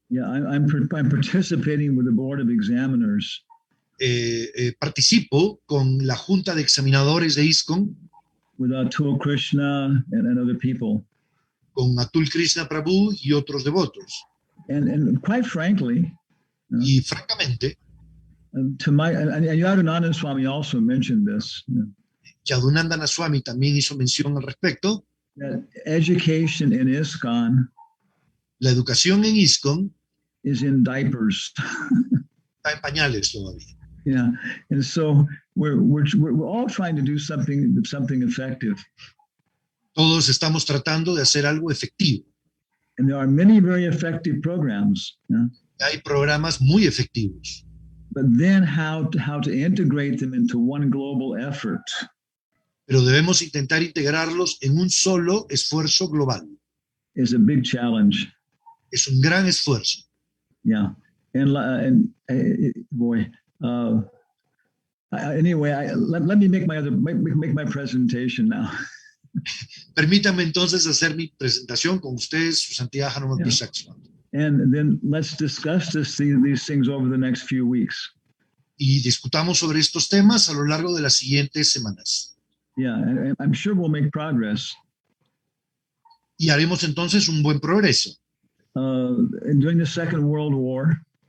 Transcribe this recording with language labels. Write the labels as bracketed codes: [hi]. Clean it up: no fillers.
[en] yeah, I'm participating with the Board of Examiners. [es] participo con la Junta de Examinadores de ISKCON, [en] With Atul Krishna and other people. [es] con Atul Krishna Prabhu y otros devotos. [en] And quite frankly, [es] Y francamente, [en] to my, and Yadunandan Swami also mentioned this, [es] Yadunandana Swami también hizo mención al respecto, [en] that education in ISKCON [es] la educación en ISKCON [en] is in diapers. [es] está en pañales todavía. [en] Yeah, and so we're all trying to do something effective, [es] Todos estamos tratando de hacer algo efectivo. [en] and there are many very effective programs. Yeah? [es] Hay programas muy efectivos, [en] But then how to integrate them into one global effort [es] pero debemos intentar integrarlos en un solo esfuerzo global. [en] is a big challenge. [es] Es un gran esfuerzo. [en] Yeah, and boy. Anyway, let me make my presentation now. [es] Permítanme entonces hacer mi presentación con ustedes, su santidad Hanuman [en] Yeah. [es] Prasad Swami. [en] And then let's discuss these things over the next few weeks. [es] Y discutamos sobre estos temas a lo largo de las siguientes semanas. [en] Yeah, and I'm sure we'll make progress. [es] Y haremos entonces un buen progreso. [en] During the Second World War,